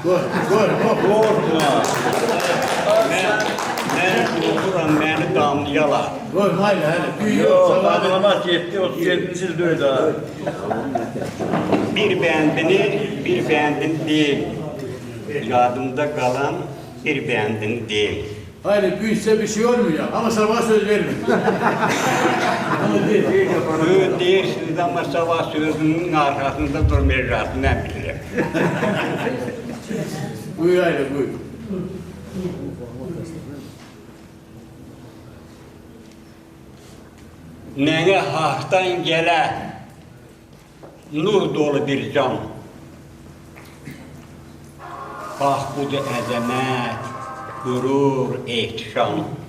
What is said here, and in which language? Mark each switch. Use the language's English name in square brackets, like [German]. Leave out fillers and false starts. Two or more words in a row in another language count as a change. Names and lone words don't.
[Azerbaijani] Mən oxuram, məni damlayalar. Yox, damlamaq getdi, 37-ci ildə öydü. Bir bəndini deyil. Yadımda qalan bir bəndini deyil. [Turkish] Hayır, büyüse bir şey olmuyor ama sabah söz vermiyor. Böyle deyirsiniz ama sabah sözünün arkasında durmayacaksın, ne bilirim. Buyur aile, buyur. [Azerbaijani] Mənə haqdan gələ nur dolu bir can. Bax, budur əzəmət, qürur, ehtişam.